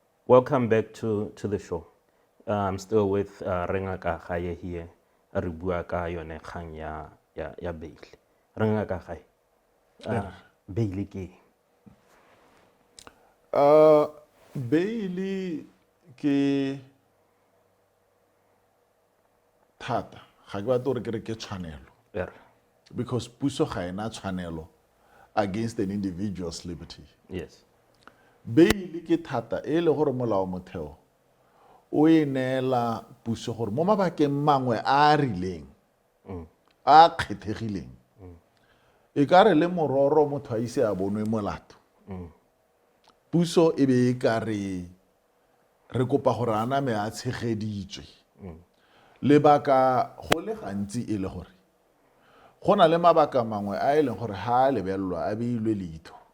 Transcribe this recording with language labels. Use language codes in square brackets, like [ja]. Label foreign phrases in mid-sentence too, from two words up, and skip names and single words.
[en] Welcome back to the show. I'm still with Rengaka Khaye here. [tn] Re bua ka yone kgang ya bail. Rengaka Khaye. Bail ke Bailey ke thata ga ke batla gore ke re ke tshwanelo because puso ga ena tshwanelo [en] against an individual's liberty. [tn] Yes. Bail ke thata e le gore molao motheo o e neela puso gore mo mabakeng mangwe a rileng a kgethegileng e ka re le mororo motho a ise a bonwe molato puso e be e ka re kopa gore a name a tshegeditswe lebaka go le gantsi e le gore go na le mabaka mangwe a e leng gore ha a lebellwa a beilwe leitho